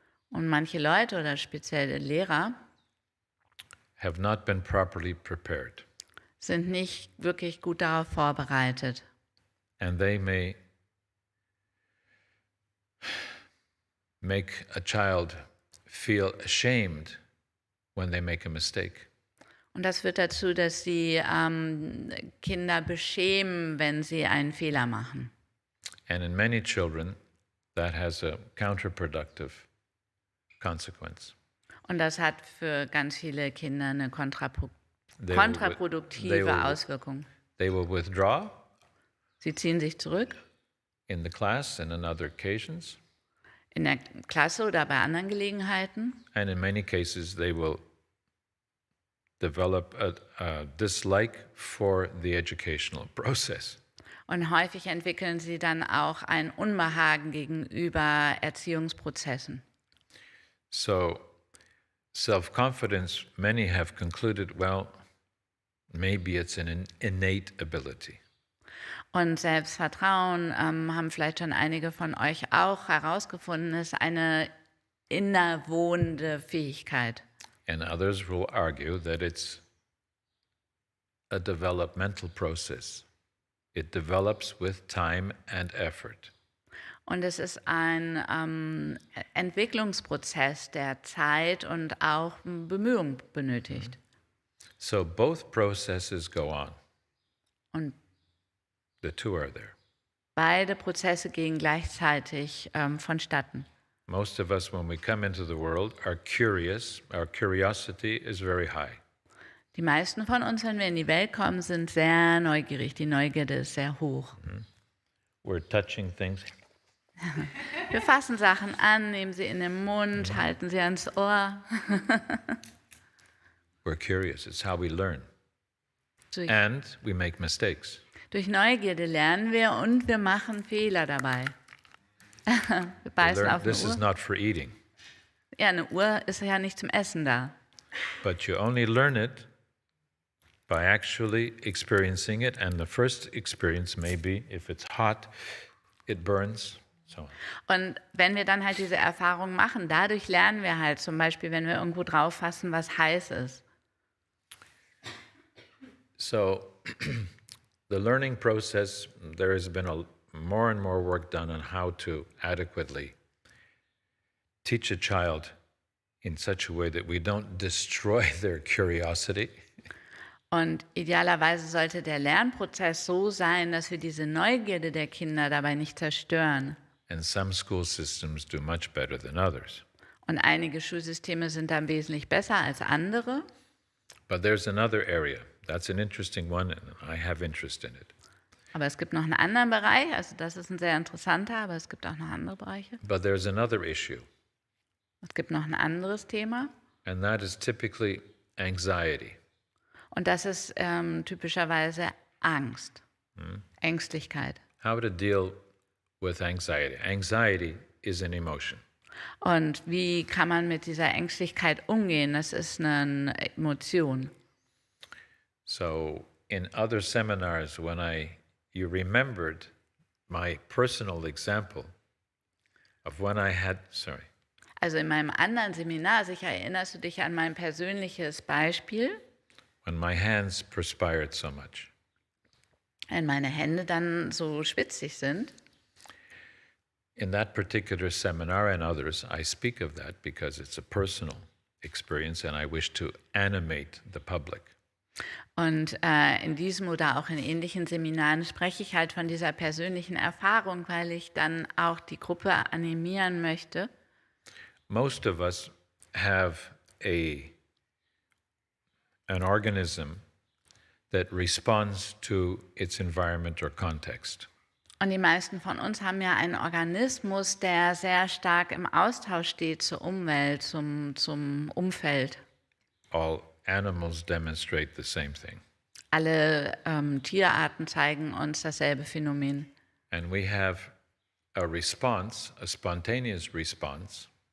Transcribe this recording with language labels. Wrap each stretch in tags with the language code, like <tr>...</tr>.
<de>Und manche Leute oder speziell Lehrer</de> <en>have not been properly prepared.</en> <de>sind nicht wirklich gut darauf vorbereitet.</de> <en>And they may make a child feel ashamed when they make a mistake.</en> <de>Und das führt dazu, dass sie Kinder beschämen, wenn sie einen Fehler machen.</de> <en>And in many children, that has a counterproductive consequence.</en> <de>Und das hat für ganz viele Kinder eine</de> <en>They will</en> <de>kontraproduktive Auswirkung.</de> <en>They will withdraw</en> <de>Sie ziehen sich zurück</de> <en>in the class and on other occasions,</en> <de>in der Klasse oder bei anderen Gelegenheiten.</de> <en>and in many cases they will develop a dislike for the educational process.</en> <de>Und häufig entwickeln sie dann auch ein Unbehagen gegenüber Erziehungsprozessen.</de> <en>So, self-confidence, many have concluded, well, maybe it's an innate ability.</en> <de>Und Selbstvertrauen haben vielleicht schon einige von euch auch herausgefunden, ist eine innerwohnende Fähigkeit.</de> <en>And others will argue that it's a developmental process. It develops with time and effort.</en> <de>Und es ist ein Entwicklungsprozess, der Zeit und auch Bemühung benötigt.</de> <en>So both processes go on.</en> <de>Und</de> <en>The two are there.</en> <de>beide Prozesse gehen gleichzeitig vonstatten.</de> <en>Most of us, when we come into the world, are curious. Our curiosity is very high.</en> <de>Die meisten von uns, wenn wir in die Welt kommen, sind sehr neugierig. Die Neugierde ist sehr hoch.</de> <en>We're touching things.</en> <de>Wir fassen Sachen an, nehmen sie in den Mund, halten sie ans Ohr.</de> <en>We're curious. It's how we learn.</en> <de>Durch,</de> <en>And we make mistakes.</en> <de>durch Neugierde lernen wir und wir machen Fehler dabei. Wir</de> <en>We</en> <de>beißen</de> <en>learn</en> <de>auf eine</de> <en>this is</en> <de>Uhr.</de> <en>not for eating,</en> <de>Ja, eine Uhr ist ja nicht zum Essen da.</de> <en>but you only learn it by actually experiencing it. And the first experience may be, if it's hot, it burns, so on.</en> <de>Und wenn wir dann halt diese Erfahrung machen, dadurch lernen wir halt zum Beispiel, wenn wir irgendwo drauf fassen, was heiß ist.</de> <en>So the learning process, there has been more and more work done on how to adequately teach a child in such a way that we don't destroy their curiosity,</en> <de>Und idealerweise sollte der Lernprozess so sein, dass wir diese Neugierde der Kinder dabei nicht zerstören.</de> <en>and some school systems do much better than others.</en> <de>Und einige Schulsysteme sind dann wesentlich besser als andere.</de> <en>But there's another area. That's an interesting one, and I have interest in it.</en> <de>Aber es gibt noch einen anderen Bereich, also das ist ein sehr interessanter, aber es gibt auch noch andere Bereiche.</de> <en>But there's another issue,</en> <de>Es gibt noch ein anderes Thema.</de> <en>And that is typically anxiety.</en> <de>Und das ist typischerweise Angst, Ängstlichkeit.</de> <en>How to deal with anxiety. Anxiety is an emotion.</en> <de>Und wie kann man mit dieser Ängstlichkeit umgehen? Das ist eine Emotion.</de> <en>So in other seminars, you remembered my personal example of when I had,</en> <de>Also in meinem anderen Seminar, sicher erinnerst du dich an mein persönliches Beispiel,</de> <en>when my hands perspired so much.</en> <de>wenn meine Hände dann so schwitzig sind.</de> <en>In that particular seminar and others, I speak of that because it's a personal experience and I wish to animate the public.</en> <de>Und in diesem oder auch in ähnlichen Seminaren spreche ich halt von dieser persönlichen Erfahrung, weil ich dann auch die Gruppe animieren möchte.</de> <en>Most of us have an organism that responds to its environment or context.</en> <de>Und die meisten von uns haben ja einen Organismus, der sehr stark im Austausch steht zur Umwelt, zum Umfeld.</de> <en>All animals demonstrate the same thing.</en> <de>Alle Tierarten zeigen uns dasselbe Phänomen.</de> <en>And we have a response, a spontaneous response,</en>